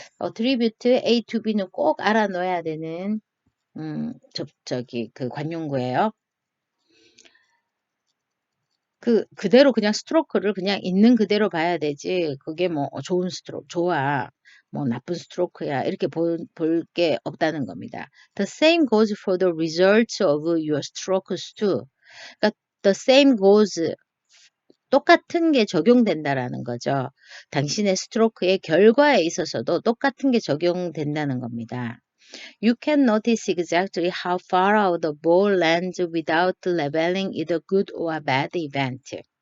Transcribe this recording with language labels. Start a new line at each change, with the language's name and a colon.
Korean: attribute A to B는 꼭 알아놓아야 되는 그 관용구예요. 그대로 그냥 스트로크를 그냥 있는 그대로 봐야 되지. 그게 뭐 좋은 스트로크, 좋아. 뭐 나쁜 스트로크야. 이렇게 볼 게 없다는 겁니다.
English: The same goes for the results of your strokes too.
Korean: 그러니까
English: the same goes
Korean: 똑같은 게 적용된다라는 거죠. 당신의 스트로크의 결과에 있어서도 똑같은 게 적용된다는 겁니다.
English: You can notice exactly how far out the ball lands without labeling it a good or bad event.